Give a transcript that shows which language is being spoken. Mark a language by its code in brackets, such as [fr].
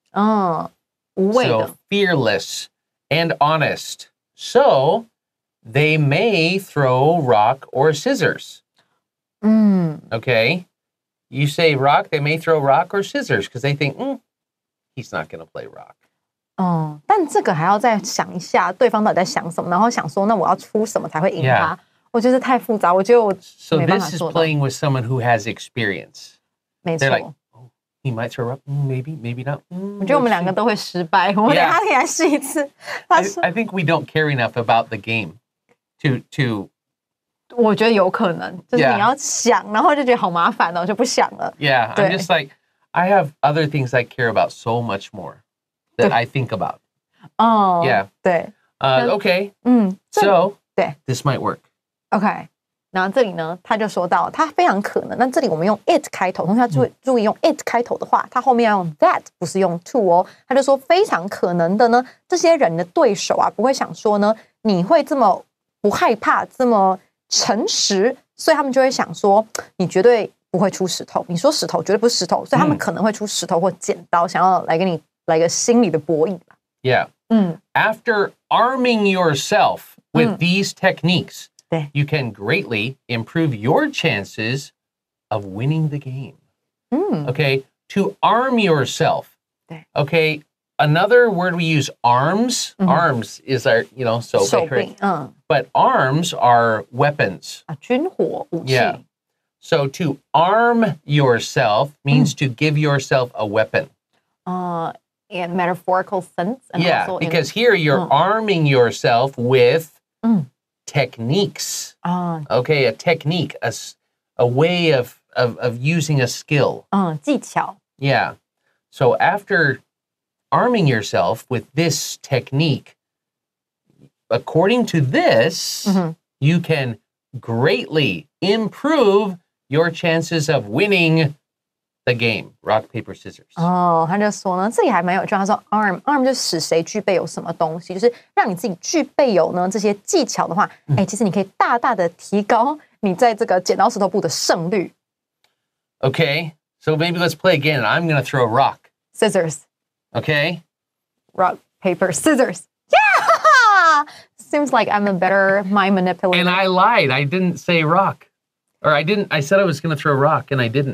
[zh] 无畏的。 [en] So fearless. and honest. So they may throw rock or scissors. Okay? You say rock, they may throw rock or scissors because they think, he's not going to play rock. [zh] 但这个还要再想一下，对方到底在想什么，然后想说，那我要出什么才会赢他？我觉得太复杂，我觉得我 [en] So this is playing with someone who has experience. [zh] 没错。 [en] They're like, he might throw up, maybe, maybe not. [zh] 我觉得我们两个都会失败，我们等一下可以来试一次。 [en] I think we don't care enough about the game to [zh] 我觉得有可能，就是你要想，然后就觉得好麻烦哦，就不想了。 [en] Yeah, I'm just like, I have other things I care about so much more that I think about. [zh] 哦， [en] Yeah. [zh] 对。 [en] Okay. So this might work. [zh] OK， 然后这里呢，他就说到，他非常可能。那这里我们用 it 开头，同学要注意用 it 开头的话，他后面要用 that， 不是用 to 哦。他就说非常可能的呢，这些人的对手啊，不会想说呢，你会这么不害怕，这么诚实，所以他们就会想说，你绝对不会出石头。你说石头绝对不是石头，所以他们可能会出石头或剪刀，想要来跟你来个心理的博弈吧。 [en] Yeah. After arming yourself with these techniques, you can greatly improve your chances of winning the game. Okay, to arm yourself. Okay, another word we use, arms. Arms is our, so [zh] 手柄， [en] but arms are weapons. [zh] 军火武器。 [en] Yeah. So to arm yourself means to give yourself a weapon. In metaphorical sense. And also because here you're arming yourself with techniques. Okay, a technique, a way of using a skill. [zh] 技巧。 [en] Yeah. So after arming yourself with this technique, according to this, you can greatly improve your chances of winning the game, rock, paper, scissors. [zh] 他就说呢，这里还蛮有趣。他说 arm 就使谁具备有什么东西，就是让你自己具备有呢这些技巧的话，其实你可以大大的提高你在这个剪刀石头布的胜率。 [en] Okay, so maybe let's play again. I'm going to throw a rock. Scissors. Okay. Rock, paper, scissors. Yeah! Seems like I'm a better mind manipulator. And I lied. I didn't say rock. Or I said I was going to throw rock, and I didn't.